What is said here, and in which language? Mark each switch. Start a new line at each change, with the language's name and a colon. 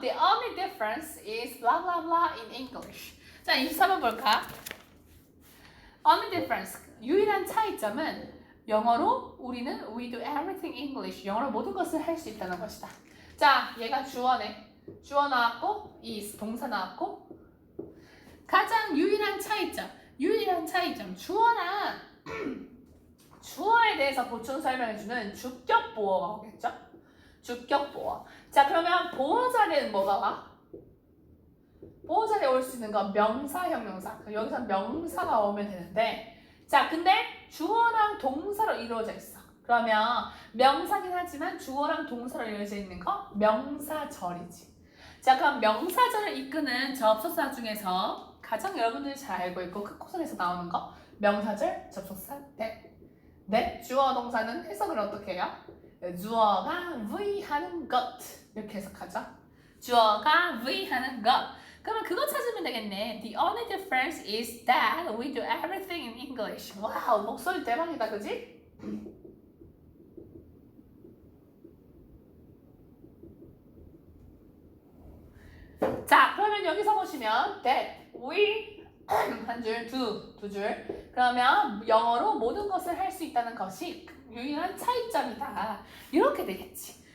English: The only difference is blah blah blah in English.
Korean: 자, 24번 볼까?
English: Only difference.
Korean: 유일한 차이점은 영어로 우리는
English: we do everything English.
Korean: 영어로 모든 것을 할 수 있다는 것이다. 자, 얘가 주어네. 주어 나왔고 is 동사 나왔고 가장 유일한 차이점. 유일한 차이점. 주어나 주어에 대해서 보충 설명해주는 주격 보어가 오겠죠? 주격 보어. 자, 그러면 보어 자리에는 뭐가 와? 보어 자리에 올 수 있는 건 명사, 형용사. 여기서 명사가 오면 되는데, 자, 근데 주어랑 동사로 이루어져 있어. 그러면 명사긴 하지만 주어랑 동사로 이루어져 있는 거 명사절이지. 자, 그럼 명사절을 이끄는 접속사 중에서 가장 여러분들이 잘 알고 있고 크코선에서 나오는 거 명사절, 접속사, that. 네, 주어 동사는 해석을 어떻게 해요? 주어가 V하는 것 이렇게 해석하죠. 주어가 V하는 것. 그러면 그거 찾으면 되겠네.
English: The only difference is that we do everything in English.
Korean: 와우, 목소리 대박이다, 그지? 자, 그러면 여기서 보시면 that we 한 줄, 두 줄. 그러면 영어로 모든 것을 할 수 있다는 것이 유일한 차이점이다. 이렇게 되겠지.